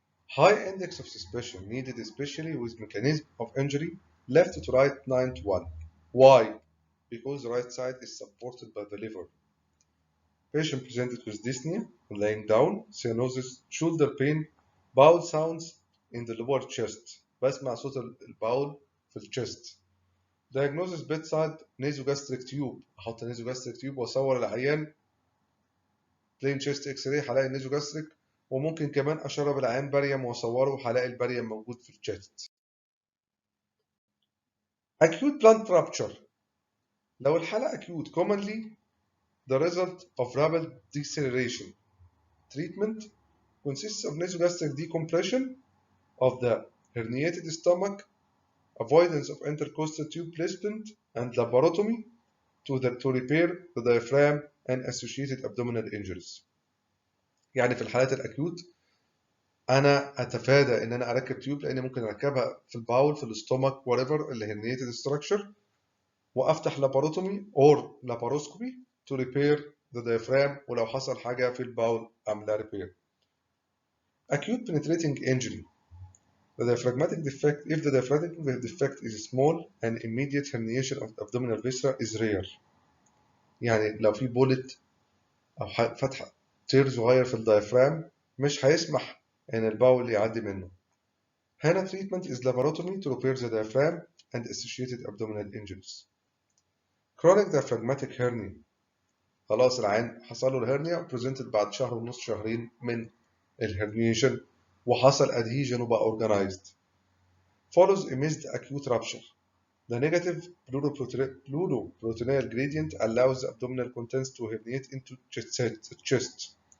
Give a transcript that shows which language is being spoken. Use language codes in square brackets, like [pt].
[en] High index of suspicion needed, especially with mechanism of injury left to right 9 to 1. Why? Because the right side is supported by the liver. Patient presented with dyspnea, laying down, cyanosis, shoulder pain, bowel sounds in the lower chest. [ar] بسمع صوت الباول في الشست. [en] Diagnosis bedside nasogastric tube. [ar] احط nasogastric tube واصور العيان plain chest X-ray هلاقي النيزوجاستريك، وممكن كمان اشرب العيان باريوم واصوره هلاقي الباريوم موجود في الشست. [en] Acute blunt rupture. [ar] لو الحالة [en] acute commonly the result of rapid deceleration. Treatment consists of nasogastric decompression of the herniated stomach, avoidance of intercostal tube placement, and laparotomy to repair the diaphragm and associated abdominal injuries. [ar] يعني في الحالات الأكيوت أنا أتفادى إن أنا أركب تيوب، لأن ممكن أركبها في الباول، في الاستومك، whatever اللي herniated structure، وأفتح [en] laparotomy or laparoscopy to repair the diaphragm، [ar] ولو حصل حاجة في الباول أعملها repair. [en] Acute penetrating injury. The diaphragmatic defect, if the diaphragmatic defect is small and immediate herniation of the abdominal viscera is rare. [ar] يعني لو في بولت أو فتحة تير صغير في الدايفرام مش هيسمح إن الباول يعدي منه. [en] هنا treatment is laparotomy to repair the diaphragm and associated abdominal injuries. Chronic diaphragmatic hernia. [ar] خلاص العين حصل له الهرنيا presented بعد شهر ونص شهرين من الهرنيشن وحصل adhesion وبقى organized. [en] Follows a missed acute rupture. The negative pleuroperitoneal gradient allows the abdominal contents to herniate into chest.